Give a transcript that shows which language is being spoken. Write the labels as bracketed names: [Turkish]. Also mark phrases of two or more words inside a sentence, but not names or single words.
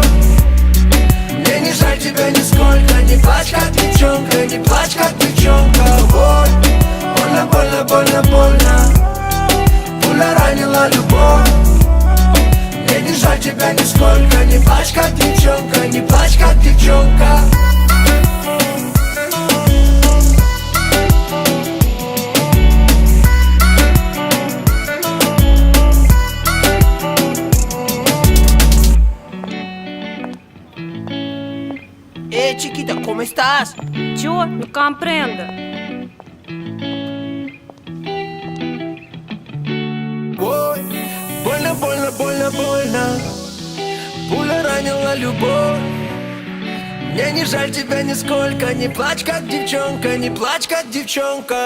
[Russian] Мне не жаль тебя нисколько. Не плачь, как девчонка, не плачь, как девчонка. Ой, больно, больно, больно, больно. Пуля ранила любовь. Мне не жаль тебя нисколько. Не плачь, как девчонка, не плачь, как девчонка. [Spanish] Chiquita, ¿cómo estás? Yo no comprendo. [Russian] Ой, больно, больно, больно, больно. Пуля ранила любовь. Мне не жаль тебя нисколько. Не плачь, как девчонка, не плачь, как девчонка.